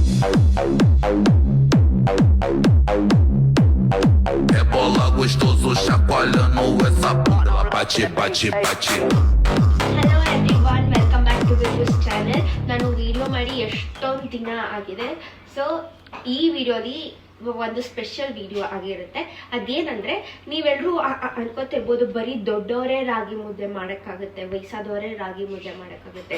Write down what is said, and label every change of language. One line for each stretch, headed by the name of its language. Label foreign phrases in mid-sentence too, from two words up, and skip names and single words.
Portuguese: Rebola gostoso, chacoalhando essa bunda. Bate, bate, bate.
English: hello everyone, welcome back to this channel.
Kannada: ನಾನು ವಿಡಿಯೋ ಮಾಡಿ ಎಷ್ಟೊಂದು ದಿನ ಆಗಿದೆ. ಸೊ ಈ ವಿಡಿಯೋಲಿ ಒಂದು
English: special video
Kannada: ಆಗಿರುತ್ತೆ. ಅದೇನಂದ್ರೆ, ನೀವೆಲ್ಲರೂ ಅನ್ಕೋತಿರ್ಬೋದು ಬರೀ ದೊಡ್ಡವರೇ ರಾಗಿ ಮುದ್ದೆ ಮಾಡೋಕ್ಕಾಗುತ್ತೆ, ವಯಸ್ಸಾದವರೇ ರಾಗಿ ಮುದ್ದೆ ಮಾಡೋಕ್ಕಾಗುತ್ತೆ.